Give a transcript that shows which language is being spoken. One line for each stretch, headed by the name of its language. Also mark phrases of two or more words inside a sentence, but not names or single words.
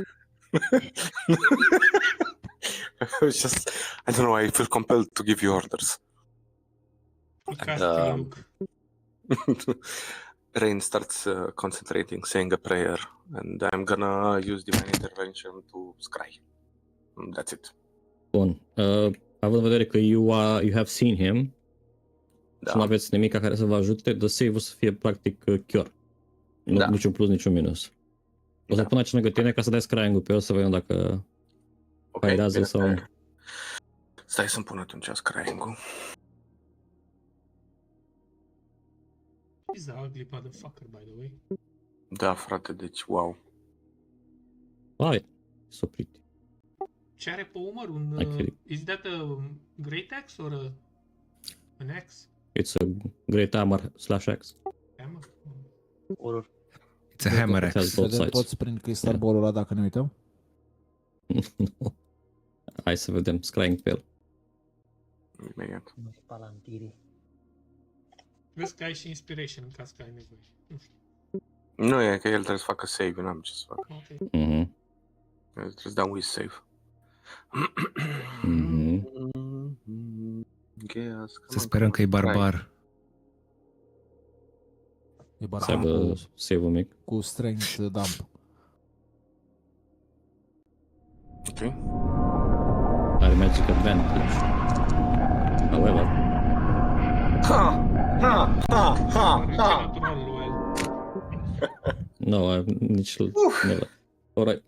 English: It's just, I don't know, I feel compelled to give you orders. You casting Luke. Rain starts concentrating, saying a prayer, and I'm gonna use divine intervention to scry. That's it.
Romanian: Bun. Având în vedere că
English: you have seen him,
Romanian: și nu aveți nimic care să vă ajute,
English: the save
Romanian: o să fie practic cure. Nu, niciun plus, niciun minus. O să pun aici lângă tine ca să dai scrying-ul pe el să vedem dacă fairează sau nu. Stai să-mi pun atunci scrying-ul.
English: He's the ugly motherfucker, by the way.
Romanian: Da, frate, deci wow.
English: Wow, so pretty.
Romanian: Ce are pe umăr?
English: Is that a great axe or an axe? It's a great hammer / axe. Hammer? Or It's a hammer axe.
Romanian: Vedem toți prin cristalbolul ăla dacă ne uităm? Hai să vedem scrying pe el. Imediat. Vezi că ai și inspiration în caz că ai nevoie. Nu știu. Nu e că el trebuie să facă save, n-am ce să fac. Ok. Trebuie să dau
English: with save.
Romanian: Să sperăm că e barbar. E barbar să aibă save-ul mic. cu
English: strength dump.
Romanian: Ok.
English: Are magic advantage. However. No, nici never. Alright.